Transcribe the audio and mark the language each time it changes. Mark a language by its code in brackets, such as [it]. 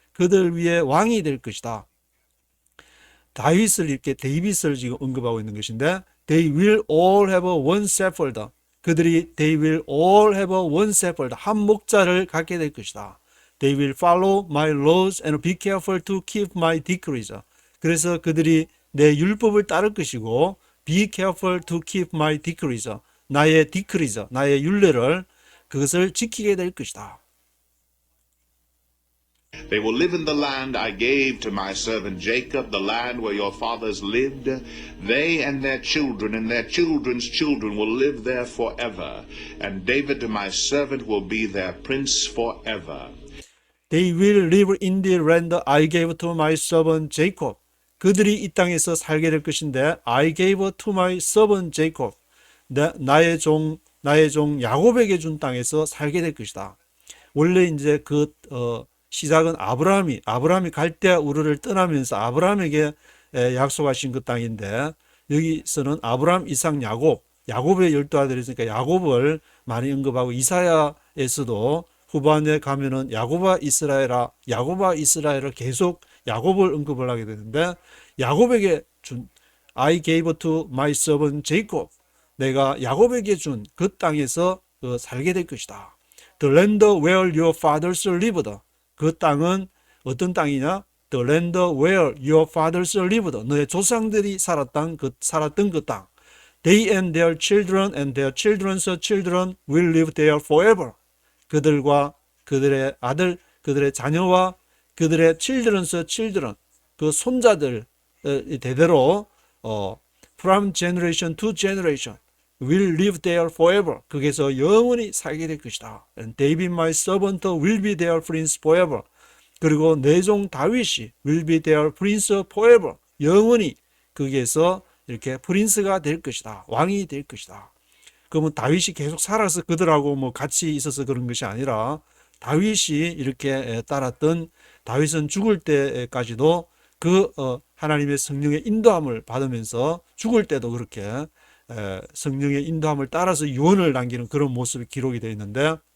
[ko] 그들 위에 왕이 될 것이다. 다윗을 이렇게 데이빗을 지금 언급하고 있는 것인데, [en] they will all have one shepherd. [ko] 그들이 [en] they will all have one shepherd. [ko] 한 목자를 갖게 될 것이다. [en] They will follow my laws and be careful to keep my decrees. [ko] 그래서 그들이 내 율법을 따를 것이고 [en] be careful to keep my decrees. [ko] 나의 decrees, 나의 율례를 그것을 지키게 될 것이다. [en] They will live in the land I gave to my servant Jacob, the land where your fathers lived. They and their children and their children's children will live there forever. And David, my servant, will be their prince forever. They will live in the land I gave to my servant Jacob. [ko] 그들이 이 땅에서 살게 될 것인데 [en] I gave to my servant Jacob. [ko] 나의 종 야곱에게 준 땅에서 살게 될 것이다. 원래 이제 그 시작은 아브라함이 갈대아 우르를 떠나면서 아브라함에게 약속하신 그 땅인데, 여기서는 아브라함, 이삭, 야곱의 12아들이 있으니까 야곱을 많이 언급하고, 이사야에서도 후반에 가면은 야곱아 이스라엘아 계속 야곱을 언급을 하게 되는데, 야곱에게 준 [en] I gave to my servant Jacob, [ko] 내가 야곱에게 준 그 땅에서 살게 될 것이다. [en] The land where your fathers lived, [ko] 그 땅은 어떤 땅이냐? [en] The land where your fathers lived. [ko] 너의 조상들이 살았던 그 땅. [en] They and their children and their children's children will live there forever. [ko] 그들과 그들의 아들, 그들의 자녀와 그들의 [en] children's children, [ko] 그 손자들 대대로 [en] from generation to generation will live there forever. [ko] 거기서 영원히 살게 될 것이다. [en] And David my servant will be their prince forever. [ko] 그리고 내 종 다윗이 [en] will be their prince forever. [ko] 영원히 거기에서 이렇게 프린스가 될 것이다. 왕이 될 것이다. 그러면 다윗이 계속 살아서 그들하고 뭐 같이 있어서 그런 것이 아니라 다윗이 이렇게 따랐던, 다윗은 죽을 때까지도 그 하나님의 성령의 인도함을 받으면서 죽을 때도 그렇게 성령의 인도함을 따라서 유언을 남기는 그런 모습이 기록이 되어 있는데,